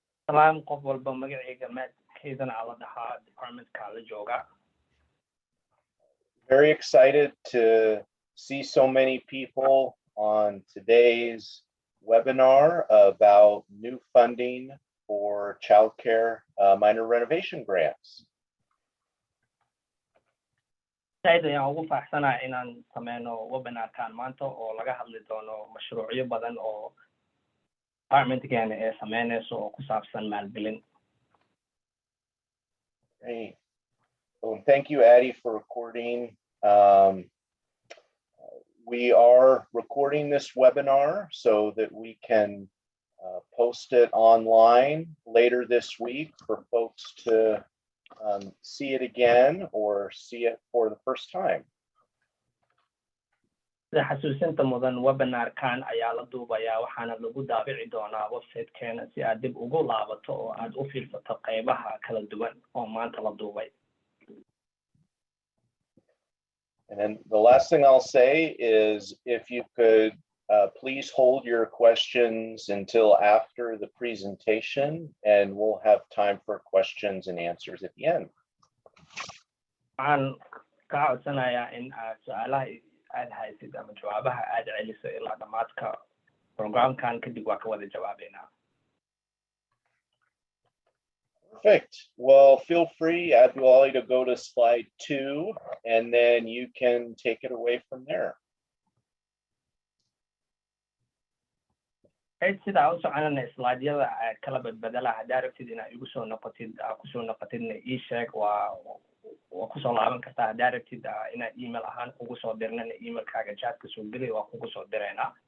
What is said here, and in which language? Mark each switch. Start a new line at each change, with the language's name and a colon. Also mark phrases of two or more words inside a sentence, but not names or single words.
Somali: Salam qof walba magacayga keydana ala dhahaa departmentka la jooga.
English: Very excited to see so many people on today's webinar about new funding for childcare minor renovation grants.
Somali: Sayid ayaan ugu faraxsanahay inaan sameyno webinarkan maanta oo laga hadli doono mashruucyo badan oo departmentkeena ee sameynayso oo ku saabsan maalgelin.
English: Great. Well, thank you, Addie, for recording. We are recording this webinar so that we can post it online later this week for folks to see it again or see it for the first time.
Somali: xasuusinta mudan webinarkan ayaa la duubayaa waxaana lagu daabici doonaa website-keena si aad dib ugu laabato oo aad u fiirsato qaybaha kala duwan oo maanta la duubay.
English: And then the last thing I'll say is if you could please hold your questions until after the presentation, and we'll have time for questions and answers at the end.
Somali: Waxaan kaa codsanayaa in aad su'aalaha aad haysid ama jawaabaha aad celiso ilaa dhamaadka programkan kadib waa ka wada jawaabeynaa.
English: Perfect. Well, feel free, Abdullahi, to go to slide 2, and then you can take it away from there.
Somali: Sida u soconana slide-yada aad kala badbadala haddaa rabtid inaad igu soo noqotid kusoo noqotidna ii sheeg waa kusoo laaban kartaa haddaa rabtid inaad email ahaan kugu soo dirnana emailkaaga chatka soo geli waa kugu soo direynaa.